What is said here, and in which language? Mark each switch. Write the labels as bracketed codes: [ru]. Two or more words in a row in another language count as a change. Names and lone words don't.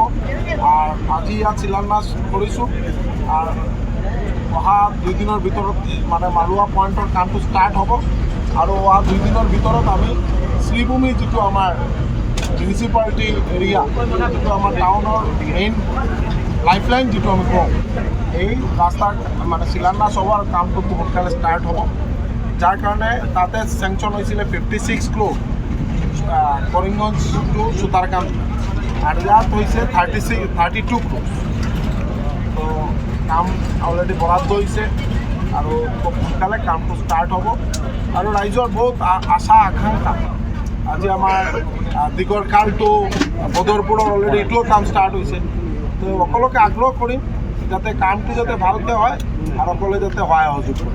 [as] আর আজি ইয়াত শিলান্যাস কৰিছোঁ আর অহা 2 দিনৰ ভিতৰত মানে মালুৱা পইণ্টৰ কামটো ষ্টাৰ্ট হ'ব আৰু অহা 2 দিনৰ ভিতৰত আমি শ্ৰীভূমি যিটো আমাৰ [en] municipality area, [as] যিটো আমাৰ টাউনৰ [en] main lifeline [as] যিটো আমি কওঁ, এই ৰাস্তাৰ মানে শিলান্যাস হ'ব আৰু কামটো সোনকালে ষ্টাৰ্ট হ'ব। যাৰ কাৰণে তাতে চেংচন হৈছিলে 56 ক্ৰ'ৰ কৰিমগঞ্জ টু সুতারকান্দি আর ইয়াত হয়েছে 32 ক্রোর। তো [bn] কাম অলরেডি বরাদ্দ হয়েছে [as] আৰু খুব সোনকালে কামটো ষ্টাৰ্ট হ'ব। আৰু ৰাইজৰ বহুত আশা আকাংক্ষা, আজি আমাৰ দীঘৰখাল টু বদৰপুৰৰ অলৰেডি এইটোও কাম ষ্টাৰ্ট হৈছে। তো সকলোকে আগ্ৰহ কৰিম যাতে কামটো যাতে ভালকৈ হয় আৰু সকলোৱে যাতে সহায় সহযোগ কৰে।